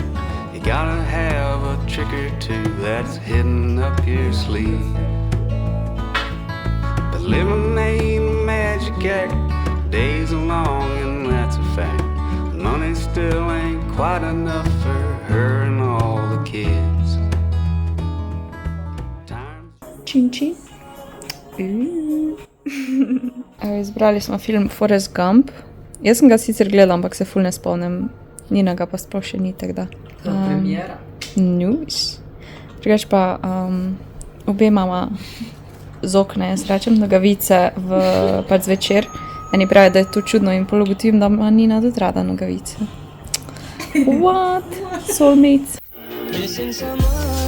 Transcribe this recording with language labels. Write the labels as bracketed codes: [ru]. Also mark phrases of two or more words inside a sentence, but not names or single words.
[en] You gotta have a trick or two that's hidden up your sleeve. But living ain't a magic act, days are long and that's a fact. Money still ain't quite enough for her and all the kids. [sl] Činči. Izbrali smo film Forrest Gump. Jaz sem ga sicer gledala, ampak se ful ne spomnim. Nina ga pa sploh še ni, tako da. Premiera. News. Drugač pa obe imamo z okna, jaz rečem, nogavice pač zvečer. Eni pravijo, da je to čudno in pol ugotovim, da ima Nina tudi rada nogavice. [en] What? Soulmates. Missing someone